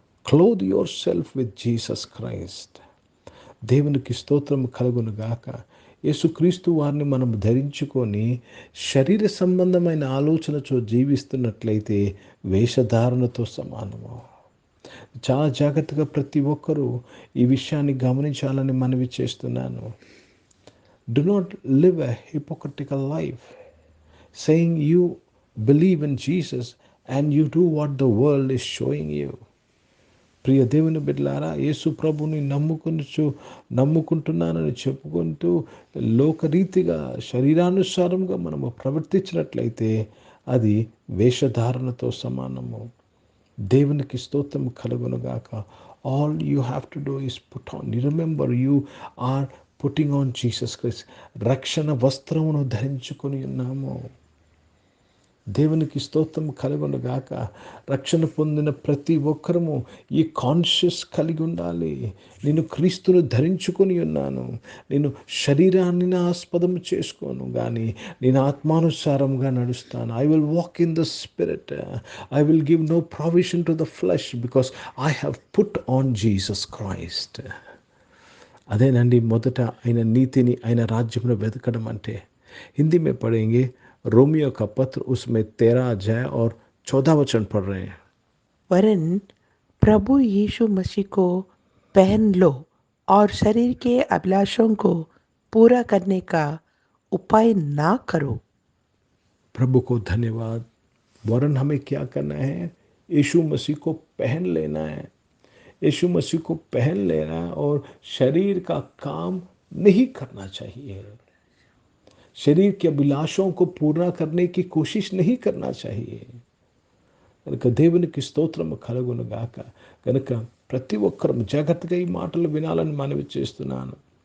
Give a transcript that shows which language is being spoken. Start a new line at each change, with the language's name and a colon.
English: Clothe yourself with Jesus Christ.
Telugu: దేవునికి స్తోత్రం కలుగును గాక. యేసుక్రీస్తు వారిని మనం ధరించుకొని శరీర సంబంధమైన ఆలోచనతో జీవిస్తున్నట్లయితే వేషధారణతో సమానము. చాలా జాగ్రత్తగా ప్రతి ఒక్కరూ ఈ విషయాన్ని గమనించాలని మనవి చేస్తున్నాను.
English: Do not live a hypocritical life, saying you believe in Jesus and you do what the world is showing you.
Telugu: ప్రియ దేవుని బిడ్డలారా, యేసు ప్రభుని నమ్ముకుంటున్నానని చెప్పుకుంటూ లోకరీతిగా శరీరానుసారంగా మనము ప్రవర్తించినట్లయితే అది వేషధారణతో సమానము. దేవునికి స్తోత్రం కలుగునుగాక.
English: All you have to do is put on. Remember you are putting on Jesus Christ.
Telugu: రక్షణ వస్త్రమును ధరించుకొని ఉన్నాము. దేవునికి స్తోత్రం కలుగునుగాక. రక్షణ పొందిన ప్రతి ఒక్కరము ఈ కాన్షియస్ కలిగి ఉండాలి. నేను క్రీస్తును ధరించుకొని ఉన్నాను, నేను శరీరాన్ని ఆస్పదం చేసుకోను, కానీ నేను ఆత్మానుసారంగా నడుస్తాను.
English: I will walk in the spirit. I will give no provision to the flesh because I have put on Jesus Christ.
Telugu: అదేనండి మొదట ఆయన నీతిని, ఆయన రాజ్యంలో వెతకడం అంటే.
Hindi: హిందీ में पढ़ेंगे रोमियो का पत्र, उसमें 13 अध्याय और 14 वचन पढ़ रहे हैं. वरन प्रभु यीशु मसीह को पहन लो और शरीर के अभिलाषों को पूरा करने का उपाय ना करो. प्रभु को धन्यवाद. वरन हमें क्या करना है? यीशु मसीह को पहन लेना है. यीशु मसीह को पहन लेना है और शरीर का काम नहीं करना चाहिए. शरीर के अभिलाषों को पूरा करने की कोशिश नहीं करना चाहिए.
Telugu: కనుక దేవునికి స్తోత్రం కలుగునుగాక. కనుక ప్రతి ఒక్కరు జాగ్రత్తగా ఈ మాటలు వినాలని మనవి చేస్తున్నాను.